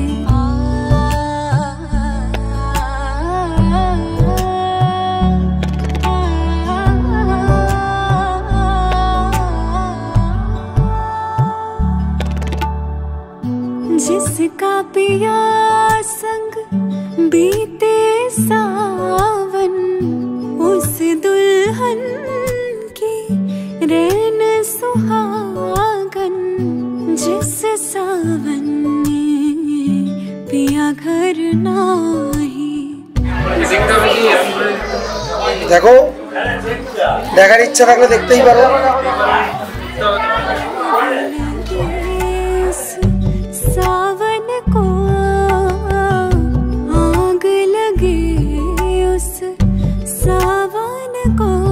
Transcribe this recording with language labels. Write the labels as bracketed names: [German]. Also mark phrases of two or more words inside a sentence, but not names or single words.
[Hindi] जिसका पिया संग बीते सावन, उस दुल्हन की रैन सुहागन। जिस सावन में पिया घर नाही। [Bangla] দেখো, দেখার ইচ্ছা থাকলে দেখতেই পারো। [Hindi] सावन को आग लगे, उस सावन को।